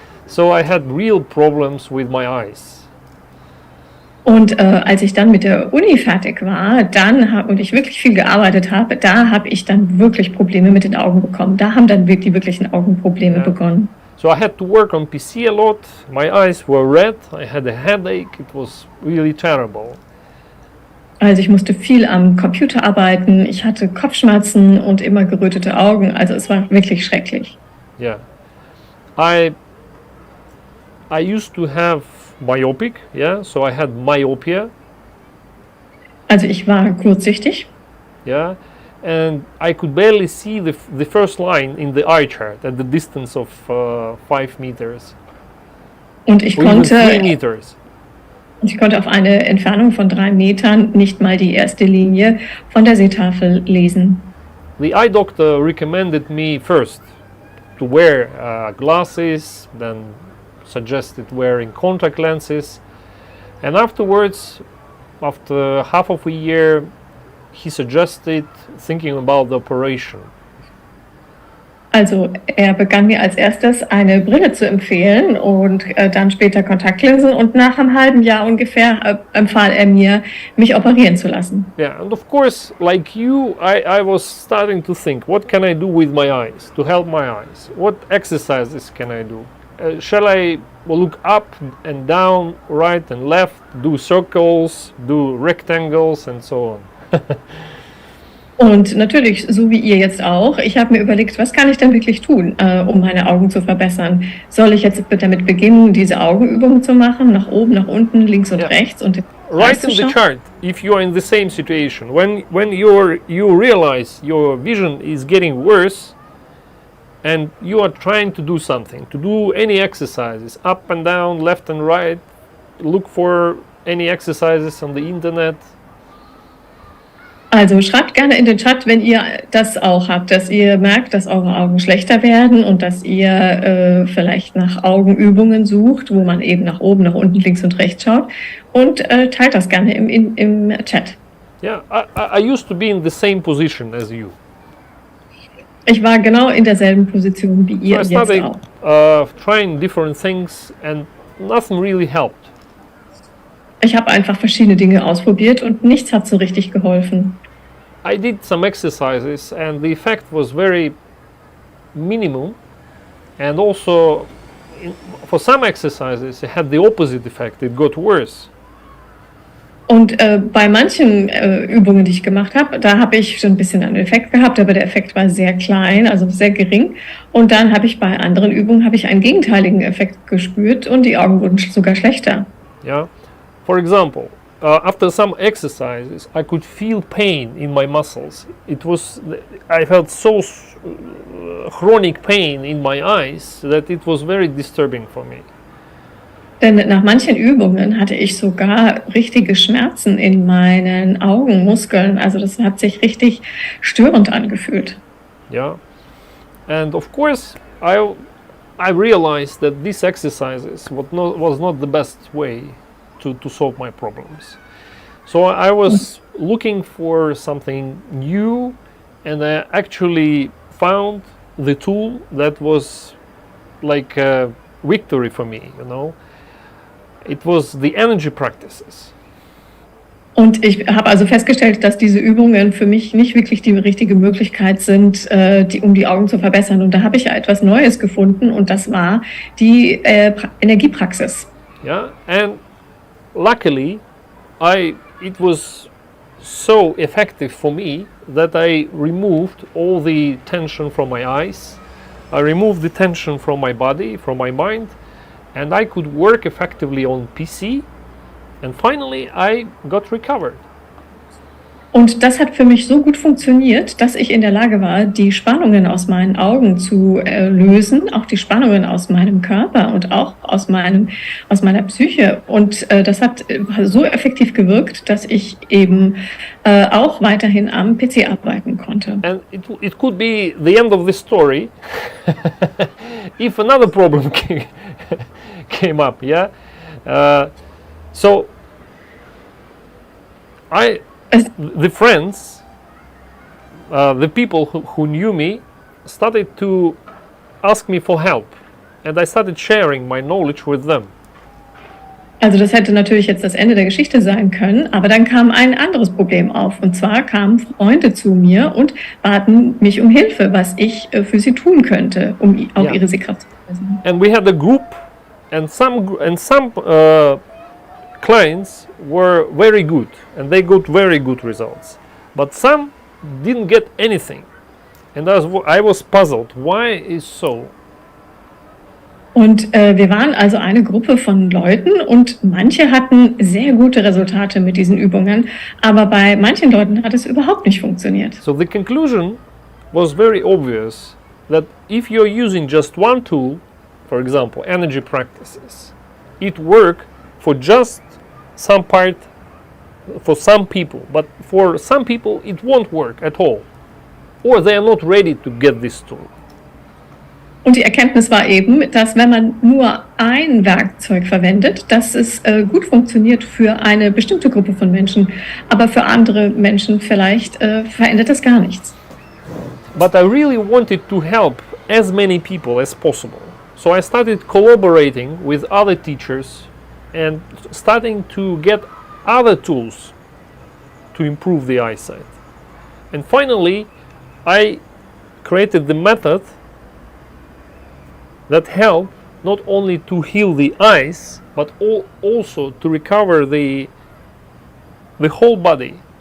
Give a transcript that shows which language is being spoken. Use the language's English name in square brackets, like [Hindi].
[English] So I had real problems with my eyes. [German] Und als ich dann mit der Uni fertig war, und ich wirklich viel gearbeitet habe, da habe ich dann wirklich Probleme mit den Augen bekommen. Da haben dann die wirklichen Augenprobleme begonnen. [English] So I had to work on PC a lot. My eyes were red. I had a headache. It was really terrible. [German] Also ich musste viel am Computer arbeiten. Ich hatte Kopfschmerzen und immer gerötete Augen. Also es war wirklich schrecklich. [English] Yeah, I used to have myopic, yeah, so I had myopia, [German] Also ich war kurzsichtig. [English] yeah, and I could barely see the first line in the eye chart at the distance of 5 meters, [German] Und ich [English] or even 3 [German] konnte, [English] meters. [German] ich konnte auf eine Entfernung von 3 Metern nicht mal die erste Linie von der Seetafel lesen. [English] The eye doctor recommended me first to wear glasses, then suggested wearing contact lenses, and afterwards, after half of a year, he suggested thinking about the operation. [German] Also er begann mir als erstes eine Brille zu empfehlen und dann später Kontaktlinsen und nach einem halben Jahr ungefähr empfahl er mir, mich operieren zu lassen. [English] Yeah, and of course, like you, I was starting to think, what can I do with my eyes to help my eyes? What exercises can I do? Shall I look up and down, right and left, do circles, do rectangles, and so on? [German] Und natürlich, so wie ihr jetzt auch, ich habe mir überlegt, was kann ich denn wirklich tun, um meine Augen zu verbessern? Soll ich jetzt damit beginnen, diese Augenübungen zu machen, nach oben, nach unten, links und Ja. rechts und [English] Write in the chart if you are in the same situation. When you realize your vision is getting worse and you are trying to do something, to do any exercises, up and down, left and right, look for any exercises on the internet. [German] Also schreibt gerne in den Chat, wenn ihr das auch habt, dass ihr merkt, dass eure Augen schlechter werden und dass ihr vielleicht nach Augenübungen sucht, wo man eben nach oben, nach unten, links und rechts schaut. Und teilt das gerne im Chat. [English] Yeah, I used to be in the same position as you. [German] Ich war genau in derselben Position wie ihr [English] So I [German] jetzt [English] started [German] auch. [English] trying different things and nothing really helped. [German] Ich habe einfach verschiedene Dinge ausprobiert und nichts hat so richtig geholfen. [English] I did some exercises and the effect was very minimum, and also for some exercises it had the opposite effect, it got worse. [German] Und bei manchen Übungen, die ich gemacht habe, da habe ich schon ein bisschen einen Effekt gehabt, aber der Effekt war sehr klein, also sehr gering. Und dann habe ich bei anderen Übungen einen gegenteiligen Effekt gespürt und die Augen wurden sogar schlechter. [English] Yeah, for example, after some exercises I could feel pain in my muscles. I felt so chronic pain in my eyes that it was very disturbing for me. [German] Denn nach manchen Übungen hatte ich sogar richtige Schmerzen in meinen Augenmuskeln. Also das hat sich richtig störend angefühlt. [English] Yeah, and of course I realized that these exercises was not the best way to solve my problems. So I was looking for something new, and I actually found the tool that was like a victory for me, you know. It was the energy practices. [German] Und ich habe also festgestellt, dass diese Übungen für mich nicht wirklich die richtige Möglichkeit sind, um die Augen zu verbessern. Und da habe ich ja etwas Neues gefunden und das war die Energiepraxis. [English] Yeah, and luckily it was so effective for me that I removed all the tension from my eyes. I removed the tension from my body, from my mind, and I could work effectively on PC, and finally I got recovered. [German] Und das hat für mich so gut funktioniert, dass ich in der Lage war, die Spannungen aus meinen Augen zu lösen, auch die Spannungen aus meinem Körper und auch aus meiner Psyche. Und das hat so effektiv gewirkt, dass ich eben auch weiterhin am PC arbeiten konnte. [English] And it could be the end of the story if another problem came up, yeah? So the friends, the people who knew me started to ask me for help, and I started sharing my knowledge with them. [German] Also das hätte natürlich jetzt das Ende der Geschichte sein können, aber dann kam ein anderes Problem auf. Und zwar kamen Freunde zu mir und baten mich um Hilfe, was ich für sie tun könnte, um auf ihre Sehkraft zu verbessern. [English] And we had a group, and some clients were very good, and they got very good results. But some didn't get anything, and I was puzzled. Why is so? [German] Und wir waren also eine Gruppe von Leuten und manche hatten sehr gute Resultate mit diesen Übungen, aber bei manchen Leuten hat es überhaupt nicht funktioniert. [English] So the conclusion was very obvious that if you're using just one tool, for example, energy practices, it work for just some part, for some people, but for some people it won't work at all, or they are not ready to get this tool. [German] Und die Erkenntnis war eben, dass wenn man nur ein Werkzeug verwendet, dass es gut funktioniert für eine bestimmte Gruppe von Menschen, aber für andere Menschen vielleicht verändert das gar nichts. [English] But I really wanted to help as many people as possible. So I started collaborating with other teachers and starting to get other tools to improve the eyesight. And finally, I created the method that help not only to heal the eyes, but also to recover the whole body.